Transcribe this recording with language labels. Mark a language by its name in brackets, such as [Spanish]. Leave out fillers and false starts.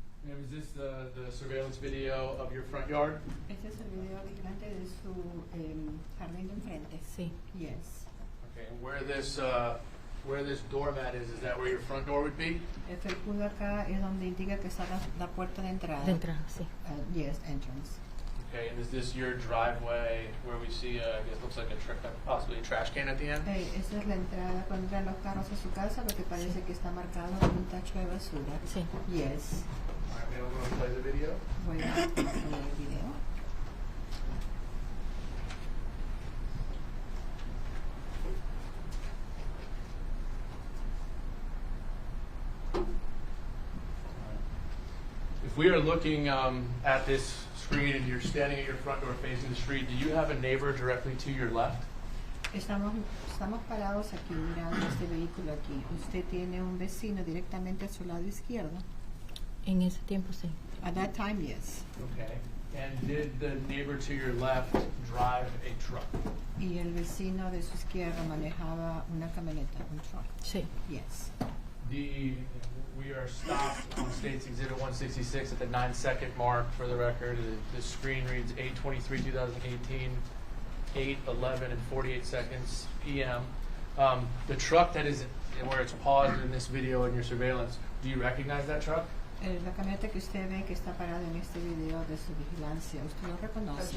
[English] And is this the surveillance video of your front yard? [Spanish] Este es el video vigilante de su jardín de enfrente. Sí. [English] Yes. Okay, and where this doormat is that where your front door would be? [Spanish] El felpudo acá es donde indica que está la puerta de entrada. De entrada, sí. [English] Yes, entrance. Okay, and is this your driveway where we see, I guess, looks like possibly a trash can at the end? [Spanish] Esa es la entrada cuando entran los carros a su casa, lo que parece que está marcado con un tacho de basura. Sí. [English] Yes. All right, man, we're going to play the video. [Spanish] Voy a poner el video. [English] If we are looking at this screen and you're standing at your front door facing the street, do you have a neighbor directly to your left? [Spanish] Estamos parados aquí mirando este vehículo aquí. ¿Usted tiene un vecino directamente a su lado izquierdo? En ese tiempo sí. [English] At that time, yes. Okay. And did the neighbor to your left drive a truck? [Spanish] Y el vecino de su izquierda manejaba una camioneta, un truck. Sí. [English] Yes. We are stopped on State's Exhibit 166 at the 9-second mark for the record. The screen reads 8/23/2018, 8:11 and 48 seconds p.m. The truck that is where it's paused in this video in your surveillance, do you recognize that truck? [Spanish] La camioneta que usted ve que está parada en este video de su vigilancia, ¿usted lo reconoce?